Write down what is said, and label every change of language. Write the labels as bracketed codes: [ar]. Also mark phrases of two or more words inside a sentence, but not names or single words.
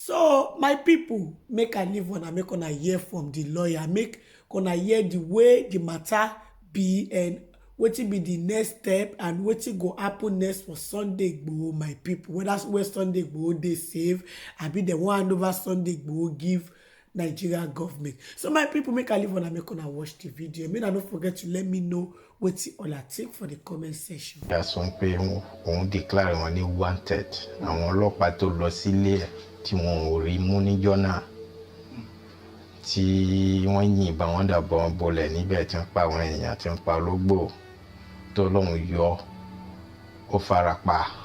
[pcm] So my people, make I leave una, make una hear from the lawyer, make una hear the way the matter be and wetin be the next step and wetin go happen next for Sunday Igboho, my people. Whether where Sunday Igboho dey safe, abi dem wan hand over Sunday Igboho give Nigeria government. So my people, make I leave una, make una watch the video. Make I no forget to let me know wetin una think for the comment section. [yo] Ìyá sọ pé òun declare wọn ní wanted. Àwọn ọlọ́pàá tó lọ sílé ẹ̀ tí wọn ò rí mú níjọ́ náà, tí wọ́n yìnbọn wọn dàbọ̀ bolẹ̀ níbẹ̀ tí wọ́n pa àwọn èèyàn, tí wọ́n pa ológbò tó lóun yọ ó fara pa.